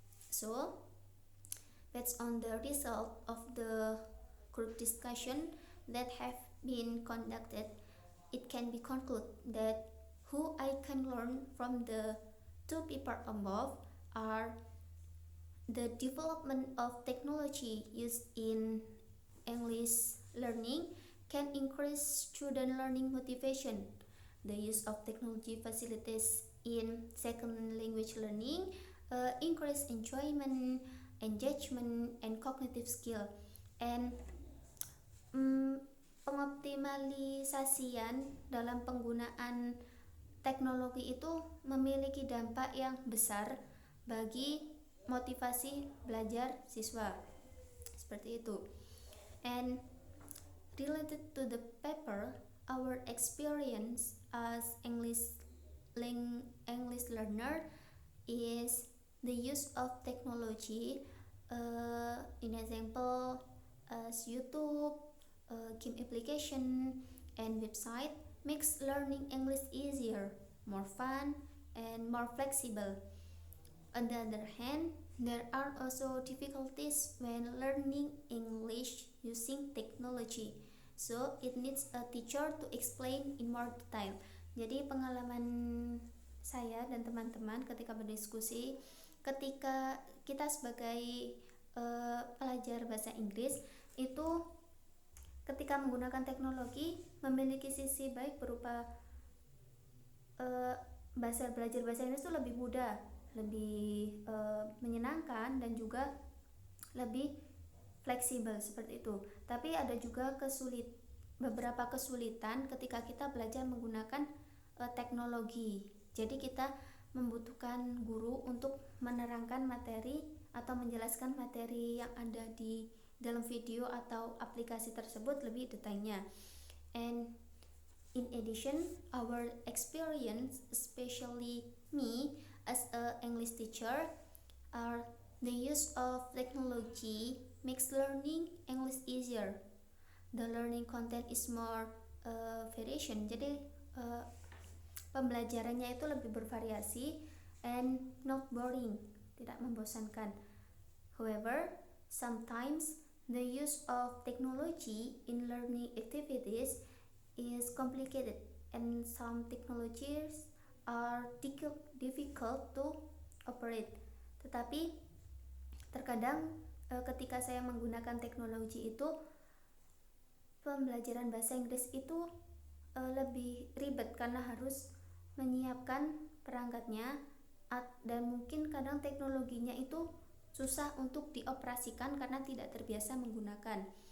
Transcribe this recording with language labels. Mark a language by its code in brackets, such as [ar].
[en] So, based on the result of the group discussion that have been conducted, it can be concluded that who I can learn from the two papers above are the development of technology used in English learning can increase student learning motivation. The use of technology facilities in second language learning increase enjoyment, engagement, and cognitive skill. [id] And pengoptimalisasian dalam penggunaan teknologi itu memiliki dampak yang besar bagi motivasi belajar siswa. Seperti itu. [en] And related to the paper, our experience as English learner is the use of technology, in example as YouTube, game application, and website makes learning English easier, more fun, and more flexible. On the other hand, there are also difficulties when learning English using technology, so it needs a teacher to explain in more detail. [id] Jadi pengalaman saya dan teman-teman ketika berdiskusi, ketika kita sebagai pelajar bahasa Inggris itu ketika menggunakan teknologi memiliki sisi baik berupa belajar bahasa Inggris itu lebih mudah, lebih menyenangkan, dan juga lebih fleksibel seperti itu. Tapi ada juga beberapa kesulitan ketika kita belajar menggunakan teknologi. Jadi kita membutuhkan guru untuk menerangkan materi atau menjelaskan materi yang ada di dalam video atau aplikasi tersebut lebih detailnya. [en] And in addition, our experience, especially me as an English teacher, are the use of technology makes learning English easier. The learning content is more variation. [id] Jadi pembelajarannya itu lebih bervariasi [en] and not boring, [id] tidak membosankan. [en] However, sometimes the use of technology in learning activities is complicated and some technologies are difficult to operate. [id] Tetapi terkadang ketika saya menggunakan teknologi itu, pembelajaran bahasa Inggris itu lebih ribet karena harus menyiapkan perangkatnya dan mungkin kadang teknologinya itu susah untuk dioperasikan karena tidak terbiasa menggunakan.